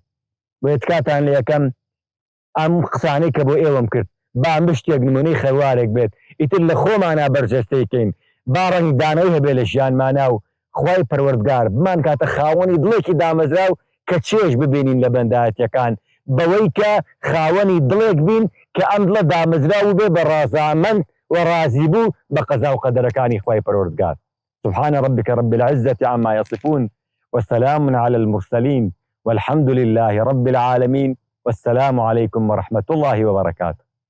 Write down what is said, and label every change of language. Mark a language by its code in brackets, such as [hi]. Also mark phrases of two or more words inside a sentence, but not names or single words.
[ckb] بۆیە تکاتان لە یەکەم ئەم قسانەی کە بۆ ئێوەم کرد با ئەم شتێک نمونەی خەوارێک بێت، ئیتر لە خۆمانە بەرجەستەیکەین، با ڕەنگ دانەوەی هەبێ لە ژیانمانە و خوای پەروەردگار بمان کاتە خاوەنی دڵێکی دامەزراو کە چێژ ببینین لە بەندایەتیەکان، بەوەی کە خاوەنی دڵێک بین کە ئەم دڵە دامەزراو بێ بە ڕازامەند ورازي بو بقضاء وقدركاني خواي پروردگار. [ar] سبحان ربك رب العزة عما يصفون وسلام على المرسلين والحمد لله رب العالمين والسلام عليكم ورحمة الله وبركاته.